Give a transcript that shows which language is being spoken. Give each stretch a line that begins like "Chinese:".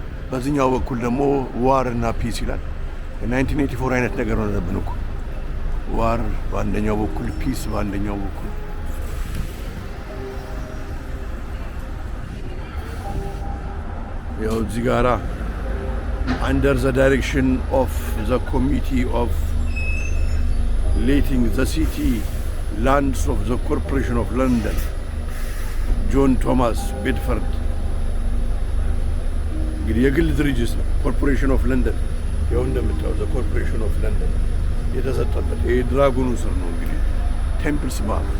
Amharic: በዚህኛው በኩል ደግሞ ዋር እና ፒስ ይላል። የ1984 አይነት ነገር ሆነብን እኮ ዋር በአንደኛው በኩል ፒስ በአንደኛው በኩል። ያው እዚህ ጋራ
English: under the direction of the Committee of Letting the City Lands of the Corporation of London, John Thomas Bedford.
Amharic: እንግዲህ የግል ድርጅት ነው ኮርፖሬሽን ኦፍ ለንደን። ያው እንደምታው ዘ ኮርፖሬሽን ኦፍ ለንደን የተሰጠበት ይሄ ድራጎኑ ስር ነው እንግዲህ ቴምፕልስ ባ